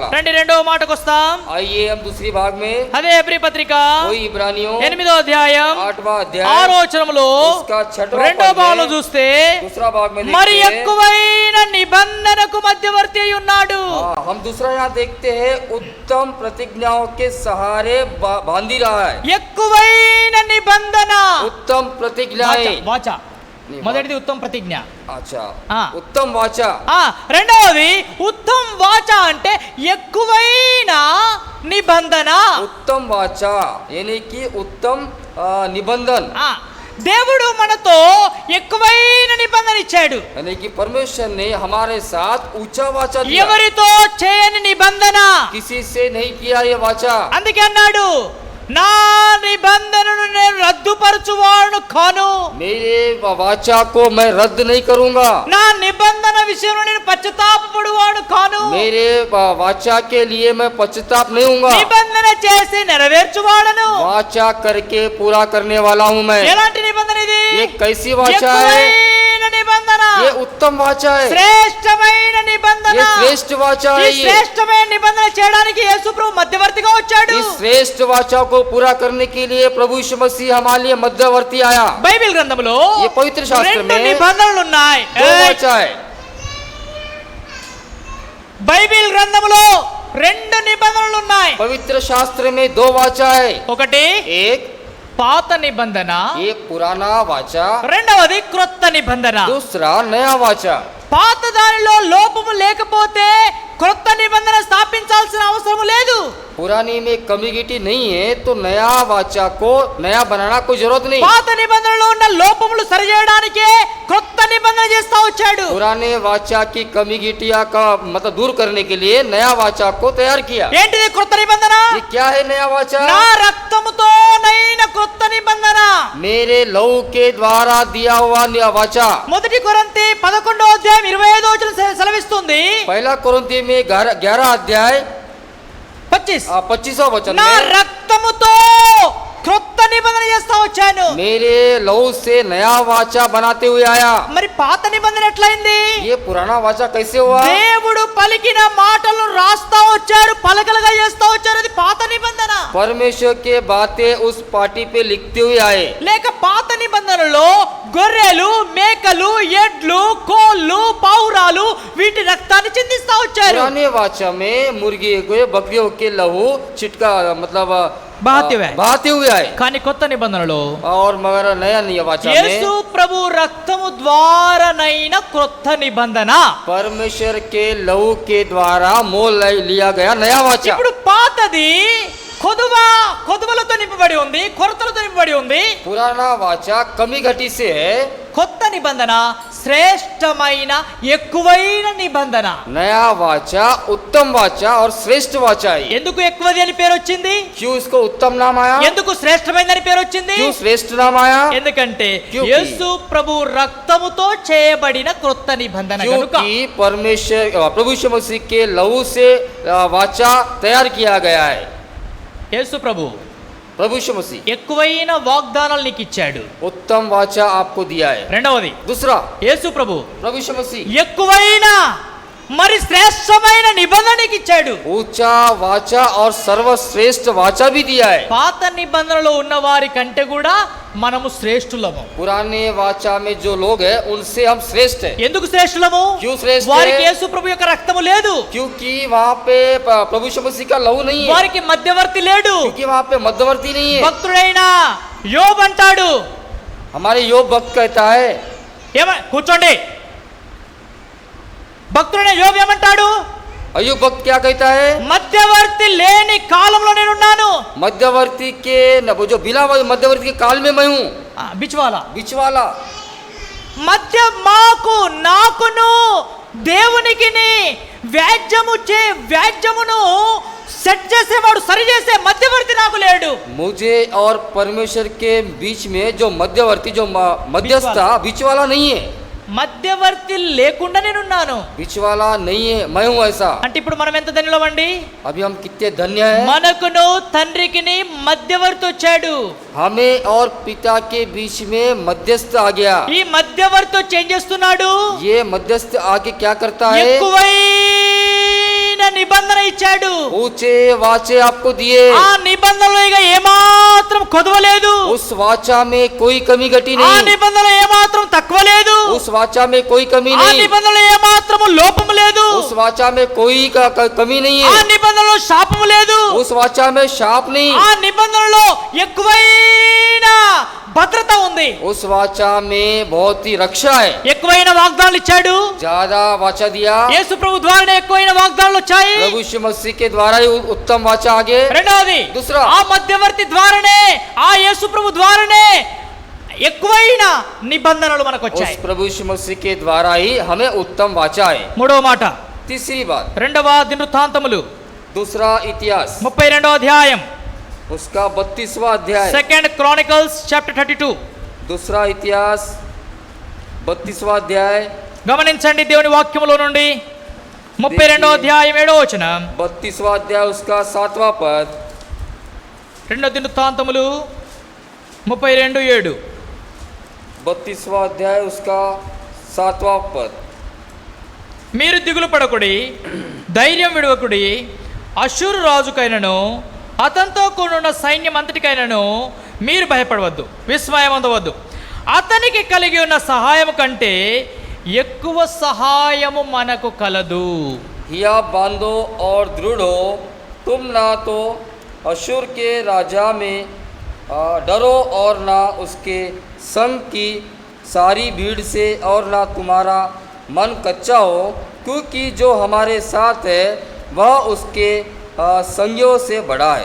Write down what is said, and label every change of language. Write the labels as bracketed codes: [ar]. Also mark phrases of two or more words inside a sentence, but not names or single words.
[te] రండి రెండవ మాటకు వస్తాం. [hi] आइए हम दूसरी भाग में, [te] అదే ఎబ్రీ పత్రిక [hi] वही इब्रानियों [te] 8వ అధ్యాయం [hi] 8वां अध्याय [te] 6వ వచనములో [hi] उसका 6वां [te] రెండవ [hi] पद [te] భాగంలో [hi] में, [te] చూస్తే [hi] दूसरा भाग में [te] మరి [hi] देखते हैं। [te] ఎక్కువైన నిబంధనకు మధ్యవర్తి అయి ఉన్నాడు. [hi] हम दूसरा यहाँ देखते हैं, उत्तम प्रतिज्ञाओं के सहारे बांधी रहा है। [te] ఎక్కువైన నిబంధన [hi] उत्तम प्रतिज्ञाएं। [te] వాచ మొదటిది ఉత్తమ ప్రతిజ్ఞ. [hi] अच्छा, हाँ। उत्तम वाचा। [te] రెండవది ఉత్తమ వాచ అంటే ఎక్కువైన నిబంధన. [hi] उत्तम वाचा यानी कि उत्तम निबंधन। [te] దేవుడు మనతో ఎక్కువైన నిబంధన ఇచ్చాడు. [hi] यानी कि परमेश्वर ने हमारे साथ ऊंचा वाचा दिया। [te] ఎవరితో చేయని నిబంధన, [hi] किसी से नहीं किया ये वाचा। [te] అందుకే అన్నాడు, నా నిబంధనను నేను రద్దుపరచువాడును కాను, [hi] मेरे वाचा को मैं रद्द नहीं करूंगा। [te] నా నిబంధన విషయంలో నేను పశ్చాత్తాపపడువాడు కాను, [hi] मेरे वाचा के लिए मैं पश्चाताप नहीं होऊंगा। [te] నిబంధన చేసి నెరవేర్చువాడను. [hi] वाचा करके पूरा करने वाला हूँ मैं। [te] ఎలాంటి నిబంధన ఇది? [hi] ये कैसी वाचा है? [te] ఎక్కువైన [hi] ये उत्तम वाचा है, [te] శ్రేష్టమైన నిబంధన. [hi] ये श्रेष्ठ वाचा [te] ఈ [hi] है। ये [te] శ్రేష్టమైన నిబంధన చేయడానికి యేసు ప్రభు మధ్యవర్తిగా వచ్చాడు. [hi] इस श्रेष्ठ वाचा को पूरा करने के लिए प्रभु यीशु मसीह हमारे लिए मध्यवर्ती आया। [te] బైబిల్ గ్రంథంలో [hi] ये पवित्र शास्त्र [te] రెండు [hi] में [te] నిబంధనలు ఉన్నాయి. [hi] दो वाचा है। [te] బైబిల్ గ్రంథంలో రెండు నిబంధనలు ఉన్నాయి. [hi] पवित्र शास्त्र में दो वाचा है, [te] ఒకటి [hi] एक [te] పాత నిబంధన, [hi] एक पुराना वाचा, [te] రెండవది క్రొత్త నిబంధన. [hi] दूसरा नया वाचा। [te] పాత దానిలో లోపము లేకపోతే క్రొత్త నిబంధన స్థాపించాల్సిన అవసరం లేదు. [hi] पुरानी में कम्युनिटी नहीं है तो नया वाचा को नया बनाना कोई जरूरत नहीं। [te] పాత నిబంధనలో ఉన్న లోపములు సరిచేయడానికే క్రొత్త నిబంధన చేస్తా వచ్చాడు. [hi] पुराने वाचा की कम्युनिटिया का मतलब दूर करने के लिए नया वाचा को तैयार किया। [te] ఏంటిది క్రొత్త నిబంధన? [hi] ये क्या है नया वाचा? [te] నా రక్తముతో నైన క్రొత్త నిబంధన. [hi] मेरे लहू के द्वारा दिया हुआ नया वाचा। [te] మొదటి కొరింథీ 11వ అధ్యాయం 25వ వచనం సెలవిస్తుంది. [hi] पहला कोरिन्थी में 11 अध्याय 25वां वचन [te] నా [hi] में [te] రక్తముతో క్రొత్త నిబంధన చేస్తా వచ్చాను. [hi] मेरे लहू से नया वाचा बनाते हुए आया। [te] మరి పాత నిబంధన ఎట్లయింది? [hi] ये पुराना वाचा कैसे हुआ? [te] దేవుడు పలికిన మాటలను రాస్తా వచ్చారు, పలకలుగా చేస్తా వచ్చారు. అది పాత నిబంధన. [hi] परमेश्वर के बातें उस पार्टी पे लिखते हुए आए। [te] లేక పాత నిబంధనలో గొర్రెలు, మేకలు, ఎడ్లు, కోళ్ళు, పావురాలు వీటి రక్తాన్ని చిందిస్తా వచ్చారు. [hi] पुराने वाचा में मुर्गी को बकरियों के लहू छिटका मतलब बहाते हुए आए। [te] కానీ కొత్త నిబంధనలో [hi] और मगर नया नया वाचा [te] యేసు [hi] में [te] ప్రభు రక్తము ద్వారానైన క్రొత్త నిబంధన. [hi] परमेश्वर के लहू के द्वारा मोल लिया गया नया वाचा। [te] ఇప్పుడు పాతది కొదువలతో నింపబడి ఉంది, కొరతలతో నింపబడి ఉంది. [hi] पुराना वाचा कमी घटी से है, [te] కొత్త నిబంధన శ్రేష్టమైన ఎక్కువైన నిబంధన. [hi] नया वाचा उत्तम वाचा और श्रेष्ठ वाचा है। [te] ఎందుకు ఎక్కువది అని పేరు వచ్చింది? [hi] क्यों इसको उत्तम नाम आया? [te] ఎందుకు శ్రేష్టమైనదని పేరు వచ్చింది? [hi] क्यों श्रेष्ठ नाम आया? [te] ఎందుకంటే [hi] क्योंकि [te] యేసు ప్రభు రక్తముతో చేయబడిన క్రొత్త నిబంధన కనుక. [hi] क्योंकि परमेश्वर प्रभु यीशु मसीह के लहू से वाचा तैयार किया गया है। [te] యేసు ప్రభు [hi] प्रभु यीशु मसीह [te] ఎక్కువైన వాగ్దానాలు నీకు ఇచ్చాడు. [hi] उत्तम वाचा आपको दिया है। [te] రెండవది [hi] दूसरा [te] యేసు ప్రభు [hi] प्रभु यीशु मसीह [te] ఎక్కువైన మరి శ్రేష్టమైన నిబంధన నీకు ఇచ్చాడు. [hi] ऊंचा वाचा और सर्वश्रेष्ठ वाचा भी दिया है। [te] పాత నిబంధనలో ఉన్న వారి కంటే కూడా మనము శ్రేష్ఠులము. [hi] पुराने वाचा में जो लोग हैं उनसे हम श्रेष्ठ हैं। [te] ఎందుకు శ్రేష్ఠులము? [hi] क्यों श्रेष्ठ [te] వారికి [hi] है? [te] యేసు ప్రభు యొక్క రక్తము లేదు, [hi] क्योंकि वहाँ पे प्रभु यीशु मसीह का लहू नहीं है, [te] వారికి మధ్యవర్తి లేడు. [hi] क्योंकि वहाँ पे मध्यवर्ती नहीं है। [te] భక్తుడైన యోబు అంటాడు, [hi] हमारे योग भक्त कहता है, [te] కూర్చోండి. భక్తుడైన యోబు ఏమంటాడు? [hi] अयुब भक्त क्या कहता है? [te] మధ్యవర్తి లేని కాలంలో నేనున్నాను. [hi] मध्यवर्ती के जो बिना मध्यवर्ती के काल में मैं हूँ, బిచ్వాలా बिचवाला। [te] మధ్య నాకును దేవునికిని వ్యాజ్యమును సెట్ చేసేవాడు, సరి చేసే మధ్యవర్తి నాకు లేడు. [hi] मुझे और परमेश्वर के बीच में जो मध्यवर्ती जो मध्यस्थ बिचवाला नहीं है, [te] మధ్యవర్తి లేకుండా నేనున్నాను. [hi] बिचवाला नहीं है, मैं हूँ ऐसा। [te] అంటే ఇప్పుడు మనం ఎంత ధన్యులమండి? [hi] अभी हम कितने धन्य हैं। [te] మనకును తండ్రికిని మధ్యవర్తి వచ్చాడు. [hi] हमें और पिता के बीच में मध्यस्थ आ गया। [te] ఈ మధ్యవర్తి వచ్చి ఏం చేస్తున్నాడు? [hi] ये मध्यस्थ आके क्या करता है? [te] ఎక్కువైన నిబంధన ఇచ్చాడు. [hi] ऊंचे वाचे आपको दिए। [te] ఆ నిబంధనలో ఇక ఏమాత్రం కొదవలేదు. [hi] उस वाचा में कोई कमी घटी [te] ఆ [hi] नहीं। [te] నిబంధనలో ఏమాత్రం తక్కువ లేదు. [hi] उस वाचा में कोई कमी [te] ఆ [hi] नहीं। [te] నిబంధనలో ఏమాత్రం లోపం లేదు. [hi] उस वाचा में कोई कमी नहीं [te] ఆ [hi] है। [te] నిబంధనలో శాపము లేదు. [hi] उस वाचा में शाप नहीं। [te] ఆ నిబంధనలో ఎక్కువైన భద్రత ఉంది. [hi] उस वाचा में बहुत ही रक्षा है। [te] ఎక్కువైన వాగ్దానాలు ఇచ్చాడు. [hi] ज्यादा वाचा दिया। [te] యేసు ప్రభు ద్వారానే ఎక్కువైన వాగ్దానాలు వచ్చాయి. [hi] प्रभु यीशु मसीह के द्वारा ही उत्तम वाचा आगे। [te] రెండవది [hi] दूसरा [te] ఆ మధ్యవర్తి ద్వారానే, ఆ యేసు ప్రభు ద్వారానే ఎక్కువైన నిబంధనలు మనకు [hi] उस [te] వచ్చాయి. [hi] प्रभु यीशु मसीह के द्वारा ही हमें उत्तम वाचा है। [te] మూడవ మాట, [hi] तीसरी बात, [te] రెండవ దినవృత్తాంతములు [hi] दूसरा इतिहास [te] 32వ అధ్యాయం, [hi] उसका 32वां अध्याय। [en] Second Chronicles Chapter 32. [hi] दूसरा इतिहास 32वां अध्याय। [te] గమనించండి దేవుని వాక్యములో నుండి 32వ అధ్యాయం 7వ వచనం. [hi] 32वां अध्याय उसका 7वां पद। [te] రెండవ దినవృత్తాంతములు 32:7. [hi] 32वां अध्याय उसका 7वां पद। [te] మీరు దిగులు పడకుడి, ధైర్యం విడవకుడి. అష్షూరు రాజుకైనను అతనితో కూడిన సైన్యం అంతటికైనను మీరు భయపడవద్దు, విస్మయం అందవద్దు. అతనికి కలిగి ఉన్న సహాయం కంటే ఎక్కువ సహాయము మనకు కలదు. [hi] हिया बांधो और दृढ़ हो, तुम ना तो अशूर के राजा में डरो और ना उसके संग की सारी भीड़ से, और ना तुम्हारा मन कच्चा हो, क्योंकि जो हमारे साथ है वह उसके संगियों से बड़ा है।